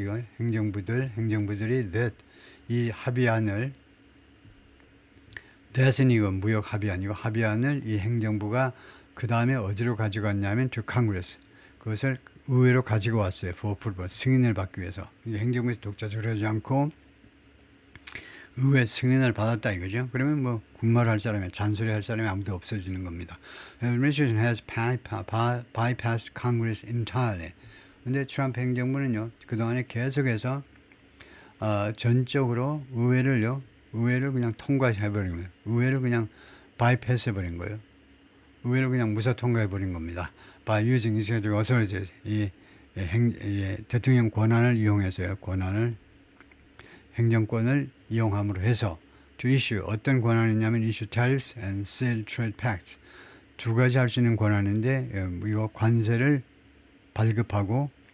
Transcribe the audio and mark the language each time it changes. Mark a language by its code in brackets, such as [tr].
[ko] 이거 행정부들이 that 이 합의안을 that은 이거 무역 합의안이고 합의안을 이 행정부가 그 다음에 어디로 가지고 왔냐면 [en] to Congress, [ko] 그것을 의회로 가지고 왔어요. [en] for approval, [ko] 승인을 받기 위해서. 행정부에서 독자적으로 하지 않고 의회 승인을 받았다 이거죠. 그러면 뭐 군말 할 사람이, 잔소리 할 사람이 아무도 없어지는 겁니다. Administration has bypassed Congress entirely. 근데 트럼프 행정부는요, 그동안에 계속해서 전적으로 의회를 그냥 통과해버린 거예요. 의회를 그냥 바이패스 해버린 거예요. 의회를 그냥 무사 통과해버린 겁니다. [en] By using executive authority, [ko] 이 대통령 권한을 이용해서요. 행정권을 이용함으로 해서 [en] to issue, [ko] 어떤 권한이냐면 [en] issue tariffs and sell trade pacts. [ko] 두 가지 할 수 있는 권한인데 이거 관세를 발급하고